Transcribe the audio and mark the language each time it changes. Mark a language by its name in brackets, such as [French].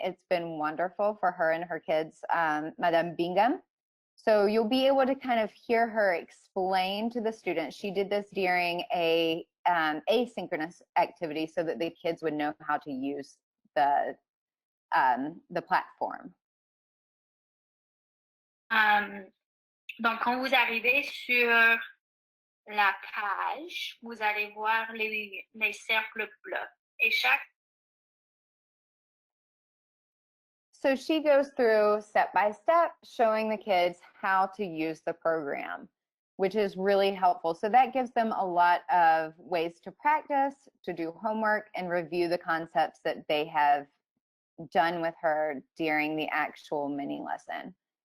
[English] It's been wonderful for her and her kids, Madame Bingham. So you'll be able to kind of hear her explain to the students. She did this during a asynchronous activity so that the kids would know how to use the platform. [French] Donc, quand vous arrivez sur la page, vous allez voir les cercles bleus. Et chaque... [English] So she goes through step by step, showing the kids how to use the program, which is really helpful. So that gives them a lot of ways to practice, to do homework, and review the concepts that they have done with her during the actual mini lesson.